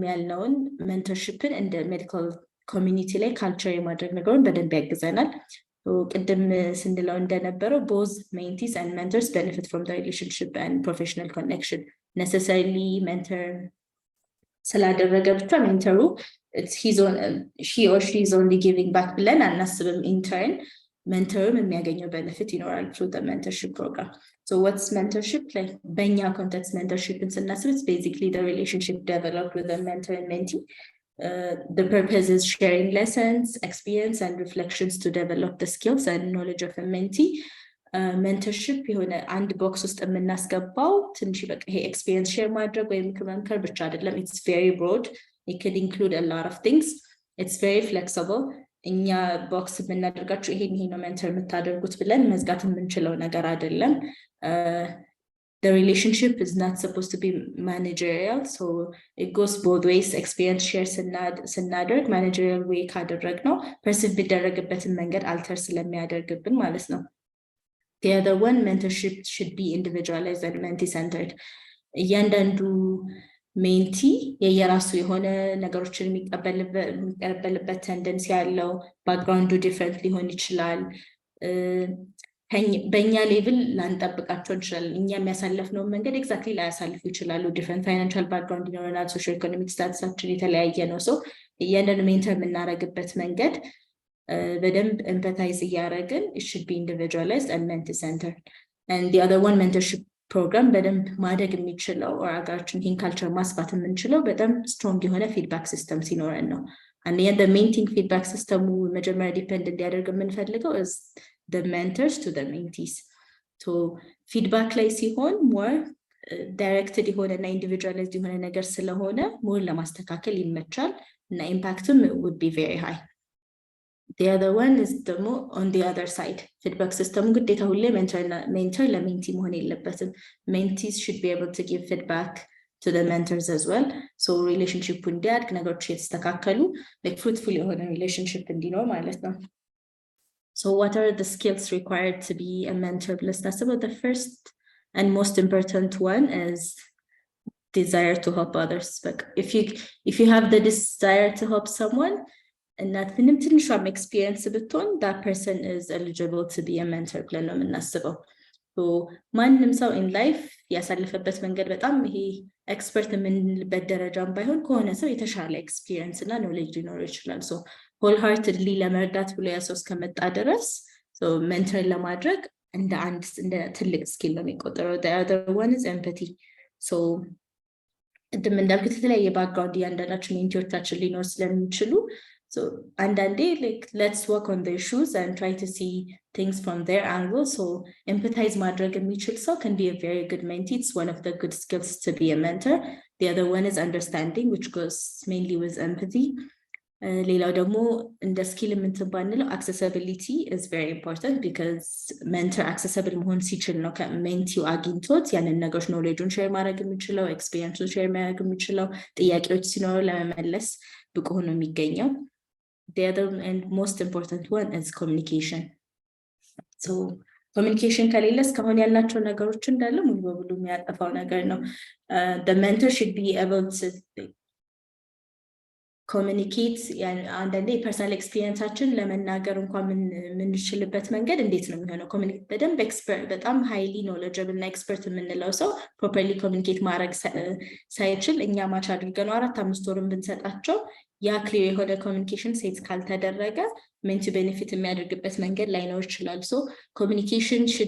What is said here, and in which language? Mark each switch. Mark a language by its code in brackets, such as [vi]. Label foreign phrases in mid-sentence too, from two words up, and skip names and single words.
[am] ያልነውን mentorshipን እንደ [en] medical community [am] ላይ culture የማድረግ ነገሩን በደንብ ያግዘናል ቅድም ስንለው እንደነበረው [en] both mentees and mentors benefit from the relationship and professional connection necessarily mentor [am] ስላደረገ ብቻ [en] mentoru he or she is only giving back [am] ብለን አናስብም [en] in turn mentorum የሚያገኘው benefit ይኖራል through the mentorship program so what's mentorship like በእኛ context mentorship ስናስብ it's basically the relationship developed with the mentor and mentee the purpose is sharing lessons, experience, and reflections to develop the skills and knowledge of a mentee. [am] Mentorship የሆነ አንድ ቦክስ ውስጥ የምናስገባው ትንሽ በቃ ይሄ [en] experience share [am] ማድረግ ወይም ከመምከር ብቻ አይደለም [en] it's very broad it could include a lot of things it's very flexible [am] እኛ ቦክስ የምናደርጋችሁ ይሄ ነው mentor የምታደርጉት ብለን መዝጋት የምንችለው ነገር አይደለም [en] the relationship is not supposed to be managerial so it goes both ways experience share [am] ስናደርግ [en] managerial way [am] ካደረግነው perceive ቢደረግበትን መንገድ alter ስለሚያደርግብን ማለት ነው [en] the other one mentorship should be individualized and mentee centered [am] እያንዳንዱ mentee የየራሱ የሆነ ነገሮችን የሚቀበልበት tendency ያለው background different ሊሆን ይችላል በእኛ ሌቭል ላንጠብቃቸው እንችላለን እኛ የሚያሳልፍነው መንገድ ኤግዛክትሊ ላያሳልፉ ይችላሉ [en] different financial background [am] ይኖረናል [en] social economic [am] ስታተሳችን የተለያየ ነው ሶ እያንዳንዱ ሜንተር የምናደርግበት መንገድ በደንብ ኤምፓታይዝ እያደረግን [en] it should be individualized and mentee centered and the other one mentorship program [am] በደንብ ማደግ የሚችለው ሀገራችን ይህን ካልቸር ማስፋት የምንችለው በጣም ስትሮንግ የሆነ [en] feedback system [am] ሲኖረን ነው [en] and the main thing feedback system [am] መጀመሪያ ዲፔንድ እንዲያደርግ የምንፈልገው [en] is the mentors to the mentees so feedback [am] ላይ ሲሆን [en] more directed [am] የሆነና individualized የሆነ ነገር ስለሆነ [en] more [am] ለማስተካከል ይመቻል እና [en] impactም would be very high the other one is the more on the other side feedback system [am] ግዴታ ሁሌ [en] mentor ለmentee [am] መሆን የለበትም [en] mentees should be able to give feedback to the mentors as well so relationship [am] እንዲያድግ ነገሮች የተስተካከሉ [en] like fruitful የሆነ relationship [am] እንዲኖር ማለት ነው [en] So what are the skills required to be a mentor? Let's talk about the first and most important one is desire to help others. But if you have the desire to help someone and not some experience between that person is eligible to be a mentor. [am] So ማንም ሰው in life ያሳለፈበት መንገድ በጣም ይሄ ኤክስፐርት የምንልበት ደረጃም ባይሆን ከሆነ ሰው የተሻለ ኤክስፒሪየንስ እና ኖሌጅ ሊኖረው ይችላል [en] so wholeheartedly [am] ለመርዳት ብሎ ያሰው እስከመጣ ድረስ so mentor ለማድረግ እንደ ትልቅ ስኪል ነው የሚቆጠረው the other one is empathy so ቅድም እንዳልኩት የተለያየ ባክግራውንድ እያንዳንዳችን ሜንቲዎቻችን ሊኖር ስለሚችሉ so አንዳንዴ [en] like let's walk on their shoes and try to see things from their angle [am] so empathize ማድረግ የሚችል [en] ሰው can be a very good mentee it's one of the good skills to be a mentor the other one is understanding which goes mainly with empathy [am] ሌላው ደግሞ እንደ ስኪል የምንባንለው [en] accessibility is very important because [am] mentor accessible መሆን ሲችል ነው ከሜንቲው አግኝቶት ያንን ነገሮች ኖሌጁን ሼር ማድረግ የሚችለው ኤክስፒሪየንሱን ሼር ማድረግ የሚችለው ጥያቄዎች ሲኖሩ ለመመለስ ብቁ ሆኖ የሚገኘው [en] the other and most important one is communication so communication [am] ከሌለ እስካሁን ያልናቸው ነገሮች እንዳለ ሙሉ በሙሉ የሚያጠፋው ነገር ነው [en] the mentor should be able to [am] communicate አንዳንዴ personal experienceአችን ለመናገር እንኳን የምንችልበት መንገድ እንዴት ነው የሚሆነው communicate በደንብ expert በጣም [en] highly knowledgeable [am] እና expert የምንለው ሰው [en] properly communicate [am] ማድረግ ሳይችል እኛ ማች አድርገን 4-5 ወርም ብንሰጣቸው ያ ክሊር የሆነ ኮሚኒኬሽን ሴት ካልተደረገ ሜንት ቤኔፊት የሚያደርግበት መንገድ ላይኖር ይችላል ሶ [en] communication should